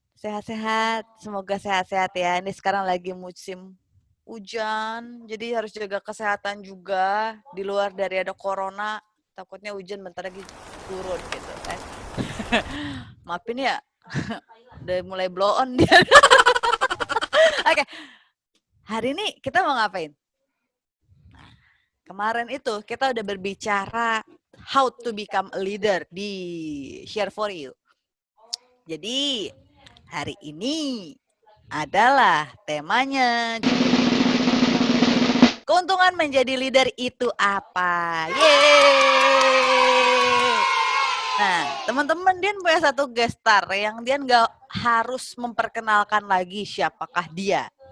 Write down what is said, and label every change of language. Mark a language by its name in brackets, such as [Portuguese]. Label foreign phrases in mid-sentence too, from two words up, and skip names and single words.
[Indonesian] Sehat-sehat? Semoga sehat-sehat ya. Ini sekarang lagi musim hujan, jadi harus jaga kesehatan juga. Di luar dari ada corona, takutnya hujan bentar lagi turun gitu kan. Maafin ya, udah mulai [English] blow on [Indonesian] dia. Oke, hari ini kita mau ngapain? Nah, kemarin itu kita udah berbicara [English] how to become a leader [Indonesian] di Share for You. Jadi hari ini adalah temanya keuntungan menjadi leader itu apa? Yeay! Nah, teman-teman Dian punya satu guest star yang Dian nggak harus memperkenalkan lagi siapakah dia.